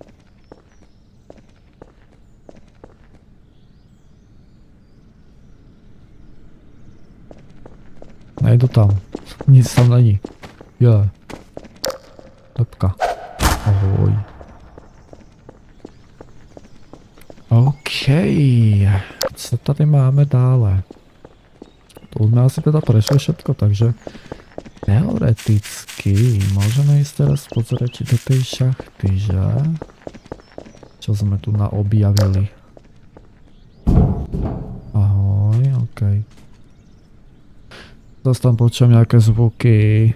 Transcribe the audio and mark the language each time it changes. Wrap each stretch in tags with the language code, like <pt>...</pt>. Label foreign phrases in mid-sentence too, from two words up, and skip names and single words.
<cs>Nejdu tam. Nic tam není. Jo. Lepka. Ahoj. OK. Co tady máme dále?</cs> <sk>To jsme asi teda prešli všetko, takže teoreticky môžeme ísť teraz pozrieť do tej šachty, že? Čo sme tu naobjavili. Ahoj, OK. Zas tam počujem nejaké zvuky.</sk>